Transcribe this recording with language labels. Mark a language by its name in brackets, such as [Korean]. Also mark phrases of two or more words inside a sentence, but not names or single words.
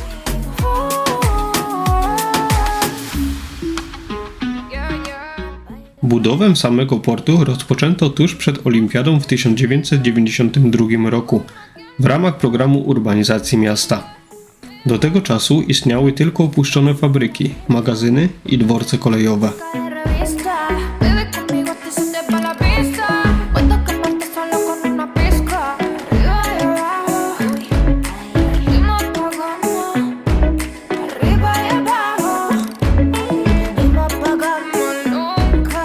[Polish] Budowę samego portu rozpoczęto tuż przed Olimpiadą w 1992 roku w ramach programu urbanizacji miasta. Do tego czasu istniały tylko opuszczone fabryki, magazyny i dworce kolejowe. [Spanish] de revista. Bebe conmigo, te sientes pa' la pista. Puedo quemarte solo con una pizca. Arriba y abajo, y nos apagamos. Arriba y abajo, y no apagamos nunca.